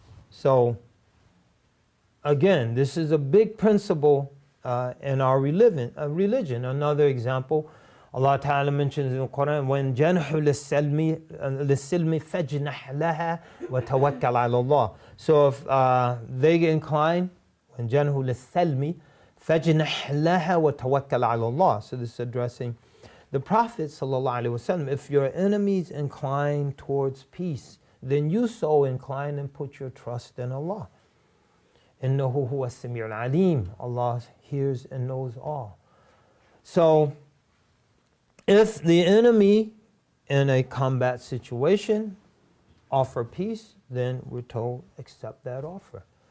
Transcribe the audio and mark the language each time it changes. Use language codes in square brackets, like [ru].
[en] So again, this is a big principle in our religion. Another example, Allah Ta'ala mentions in the Quran, when [ar] جَنْحُ لِلسِّلْمِ فَجْنَحْ لَهَا وَتَوَكَّلْ عَلَى اللَّهِ. [en] So if they get inclined, when [ar] جَنْحُ لِلسَّلْمِ فَجْنَحْ لَهَا وَتَوَكَّلْ عَلَى اللَّهِ. [en] So this is addressing the Prophet ﷺ. If your enemies incline towards peace, then you so incline and put your trust in Allah. [ar] إِنَّهُ هُوَ السَّمِيعُ الْعَلِيمُ. [en] Allah hears and knows all. So if the enemy in a combat situation offer peace, then we're told accept that offer.